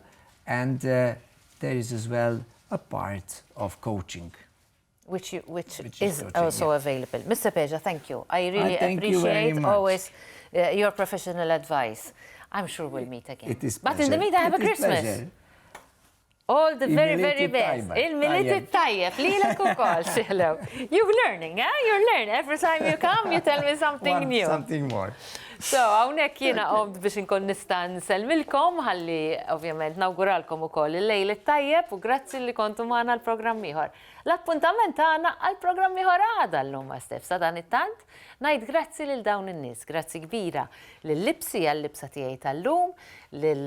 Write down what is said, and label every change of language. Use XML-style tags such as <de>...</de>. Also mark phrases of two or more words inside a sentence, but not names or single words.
<en>And there is as well a part of coaching. Which is coaching, also available. Mr. Peja, thank you. I really appreciate always your professional advice. I'm sure we'll meet again. It is but in the meantime, have a Christmas. Pleasure. All the very best.</en> <mt>Il-miliet tajjeb, lilek ukoll,</mt> <en>hello. You're learning, eh? You're learning. Every time you come, you tell me something new. Something more. So,</en> <mt>hawnhekk jiena qomd biex inkun nista' nsellmilkom, ħalli ovvjament nawguralkom ukoll il-lejl tajjeb u grazzi li kontu magħna l-programm ieħor. L-appuntament tagħna għall-programm ieħor għada Illum Ma Steph. Sa dan it-tant ngħid grazzi lil dawn in-nies, grazzi kbira lil-libsi għall-libsa tiegħi tal-lum, lil</mt>